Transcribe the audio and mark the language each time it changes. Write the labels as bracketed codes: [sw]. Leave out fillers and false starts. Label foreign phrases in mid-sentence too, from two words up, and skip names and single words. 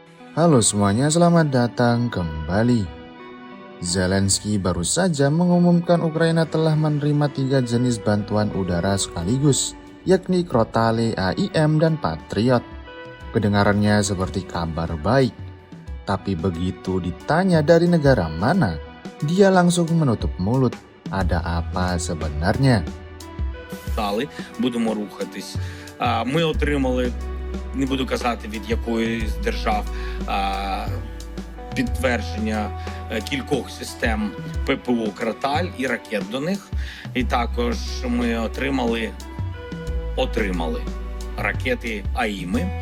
[id] Halo semuanya, selamat datang kembali. Zelensky baru saja mengumumkan Ukraina telah menerima 3 jenis bantuan udara sekaligus, yakni Crotale, AIM, dan Patriot. Kedengarannya seperti kabar baik, tapi begitu ditanya dari negara mana, dia langsung menutup mulut. Ada apa sebenarnya? [uk] Будемо рухатись. Ми отримали, не буду казати від якої з держав, підтвердження кількох систем ППО «Кроталь» і ракет до них. І також ми отримали ракети «АІМи».